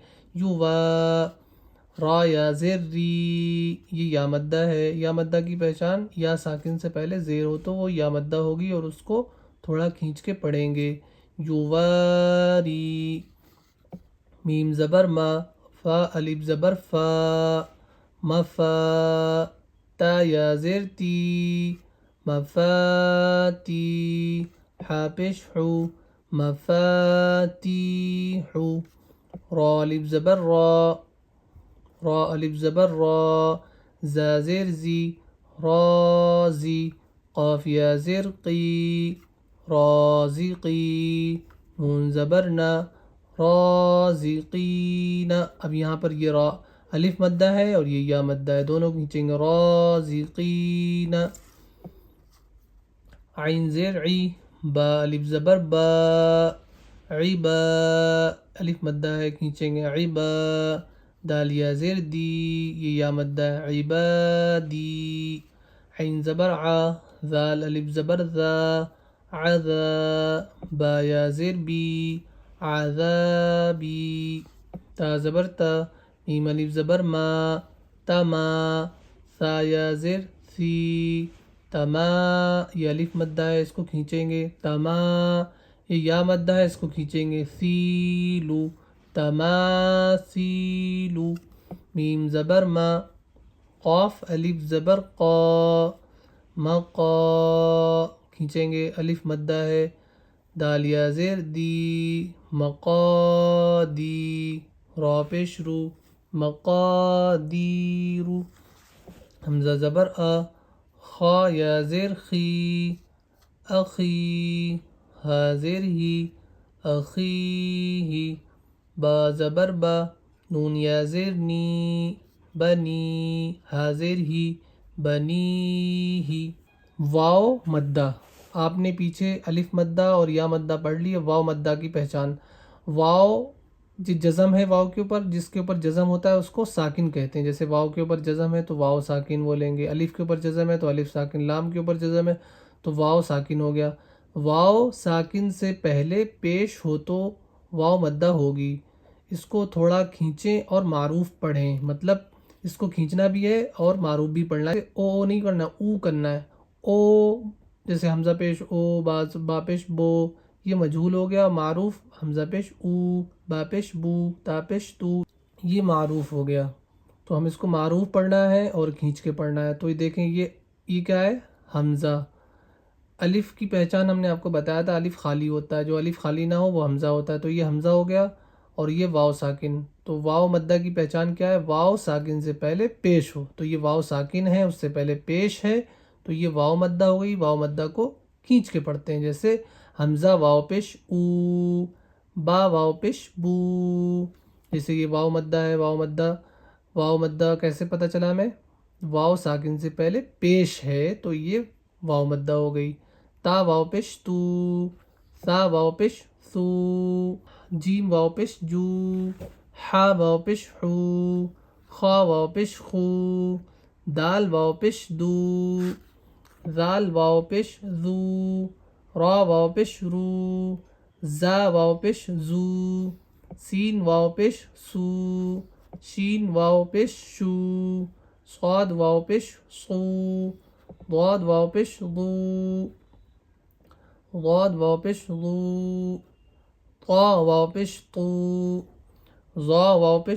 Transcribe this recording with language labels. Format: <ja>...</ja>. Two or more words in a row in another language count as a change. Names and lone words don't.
<ur>یو وا. را یا زیر ری، یہ یا مدہ ہے. یا مدہ کی پہچان یا ساکن سے پہلے زیر ہو تو وہ یا مدہ ہوگی اور اس کو تھوڑا کھینچ کے پڑھیں گے. یواری. میم زبر ما، فا الف زبر فا، مفا. تا یا زیر تی، مفاتی. حا پیش حو، مفاتیحو. را الف زبر را، را الف زبر را. زا زیر زی، رازی. قاف یا زیر قی، رازقی. نون زبر نا، رازقین. اب یہاں پر یہ را الف مدہ ہے اور یہ یا مدہ ہے، دونوں کھینچیں گے. رازقین. عین زیر عی. با الف زبر با، عبا. الف مدہ ہے کھینچیں گے. عبا. دال یا زیر دی، یہ یا مدہ ہے. عبادی. عین زبر ع، ذال الف زبر ذا، عذا. با یا زیر بی، عذابی. تا زبر تا، میم الف زبر ما، تما. سا یا زیر سی، تما، یہ الف مدہ ہے اس کو کھینچیں گے، تما، یہ یا مدہ ہے اس کو کھینچیں گے، سیلو، تماسیلو، میم زبر ما، قاف الف زبر قا، مقا، کھینچیں گے الف مدہ ہے، دال یا زیر دی، مقادی، را پیش رو، مقادیرو، حمزہ زبر آ، خا یا زیر خی، اخی، ہا زیر ہی، اخیہی، با زبر با، نون یا زیر نی، بنی، ہا زیر ہی، بنیہی، واو مدہ، آپ نے پیچھے الف مدہ اور یا مدہ پڑھ لی ہے، واو مدہ کی پہچان، واو جزم ہے واو کے اوپر، جس کے اوپر جزم ہوتا ہے اس کو ساکن کہتے ہیں، جیسے واو کے اوپر جزم ہے تو واو ساکن بولیں گے، الف کے اوپر جزم ہے تو الف ساکن، لام کے اوپر جزم ہے تو واو ساکن ہو گیا، واو ساکن سے پہلے پیش ہو تو واو مدہ ہوگی، اس کو تھوڑا کھینچیں اور معروف پڑھیں، مطلب اس کو کھینچنا بھی ہے اور معروف بھی پڑھنا ہے، او نہیں کرنا، او کرنا ہے، او، جیسے حمزہ پیش او، با پیش بو، یہ مجہول ہو گیا، معروف حمزہ پیش او، با پیش بو، تا پیش تو، یہ معروف ہو گیا، تو ہم اس کو معروف پڑھنا ہے اور کھینچ کے پڑھنا ہے، تو یہ دیکھیں یہ کیا ہے، حمزہ، الف کی پہچان ہم نے آپ کو بتایا تھا، الف خالی ہوتا ہے، جو الف خالی نہ ہو وہ حمزہ ہوتا ہے، تو یہ حمزہ ہو گیا، اور یہ واو ساکن، تو واو مدہ کی پہچان کیا ہے، واو ساکن سے پہلے پیش ہو، تو یہ واو ساکن ہے اس سے پہلے پیش ہے، تو یہ واو مدہ ہو گئی، واو مدہ کو کھینچ کے پڑھتے ہیں، جیسے حمزہ واو پیش او، با واو پیش بو، جیسے یہ واو مدہ ہے، واو مدہ کیسے پتہ چلا ہمیں، واو ساکن سے پہلے پیش ہے تو یہ واو مدہ ہو گئی، تا واو پیش تو، سا واو پیش سو، جیم واو پیش جو، حا واو پیش حو، خا واو پیش خو، دال واو پیش دو، زال واو پیش زو، را واو پیش رو، زا واو پیش زو، سین واو پیش سو، شین واو پیش شو، صاد واو پیش صو، ضاد واو پیش ضو، ضاد واو پیش ضو، طا واو پیش طو، ظا واو پیش</ur>